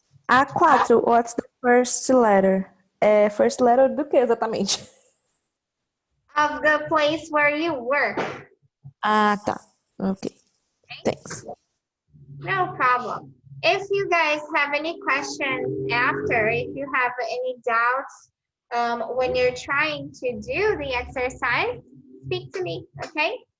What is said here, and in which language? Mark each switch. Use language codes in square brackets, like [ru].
[en] A4, what's the first letter? First letter [pt] do que exatamente? [en] Of the place where you work. Ah, tá. Okay. Thanks. No problem. If you guys have any questions after, if you have any doubts when you're trying to do the exercise, speak to me, okay?